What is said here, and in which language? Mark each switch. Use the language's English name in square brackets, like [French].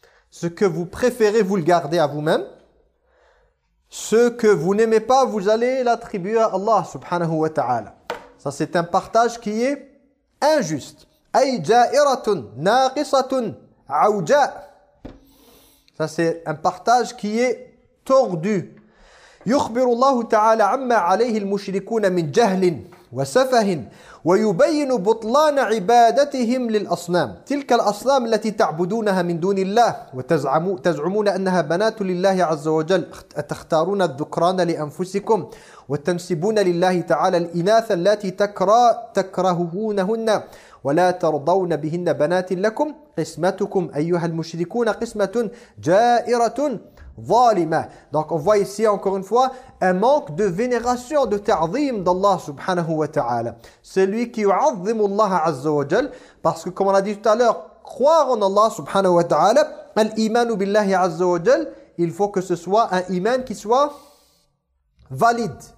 [French] Ce que vous préférez, vous le gardez à vous-même. Ce que vous n'aimez pas, vous allez l'attribuer à Allah subhanahu wa ta'ala. Ça, c'est un partage qui est injuste. [Arabic] Ay ja'iratun naqisatun awja. [French] Ça, c'est un partage qui est tordu. [Arabic] يخبر الله تعالى عما عليه المشركون من جهل وسفه ويبين بطلان عبادتهم للأصنام تلك الأصنام التي تعبدونها من دون الله وتزعمون أنها بنات لله عز وجل أتختارون الذكران لأنفسكم وتنسبون لله تعالى الإناث التي تكرهونهن ولا ترضون بهن بنات لكم قسمتكم أيها المشركون قسمة جائرة ظالمه. [French] Donc on voit ici encore une fois un manque de vénération, de ta'zim d'Allah subhanahu wa ta'ala. Celui qui ya'zimu Allah azza wa jalla, parce que comme on a dit tout à l'heure, croire en Allah subhanahu wa ta'ala, [Arabic] al-iman billahi azza wa jalla, [French] il faut que ce soit un iman qui soit valide.